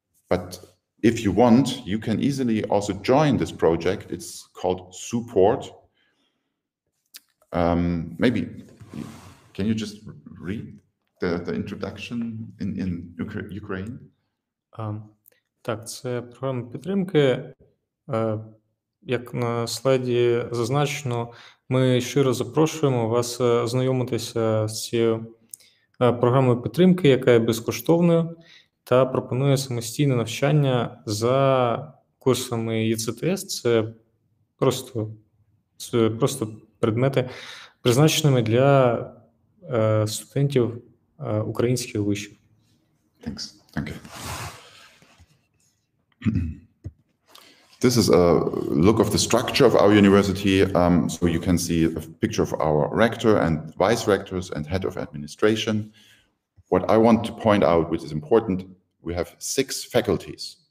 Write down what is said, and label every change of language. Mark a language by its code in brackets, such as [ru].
[en] But if you want, you can easily also join this project. It's called Support. Maybe, can you just read the introduction in Ukraine? [uk] Так, це програма підтримки. Як на слайді зазначено, ми щиро запрошуємо вас ознайомитися з цією програмою підтримки, яка є безкоштовною та пропонує самостійне навчання за курсами ЄЦТС. Це просто предмети, призначеними для студентів українських вишів. [en] Thanks. Thank you. This is a look of the structure of our university. So you can see a picture of our rector and vice rectors and head of administration. What I want to point out, which is important, we have 6 faculties.